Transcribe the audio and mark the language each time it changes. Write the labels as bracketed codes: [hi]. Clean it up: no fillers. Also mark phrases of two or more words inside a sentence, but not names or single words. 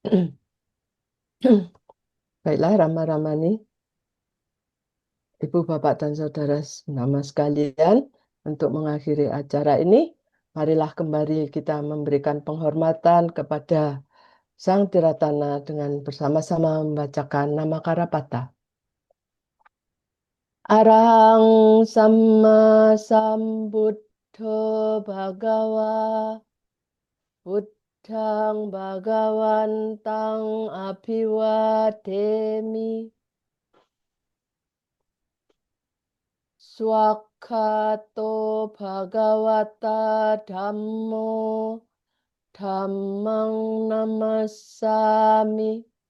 [id] Baiklah, Rama-Ramani, Ibu, Bapak, dan Saudara nama sekalian, untuk mengakhiri acara ini, marilah kembali kita memberikan penghormatan kepada Sang Tiratana dengan bersama-sama membacakan nama Karapata. [pi] Arahang Samma Sambuddho Bhagawa Buddhang Bhagawantang Abhiwademi Swakhato Bhagawata Dhammo Dhammang Namassami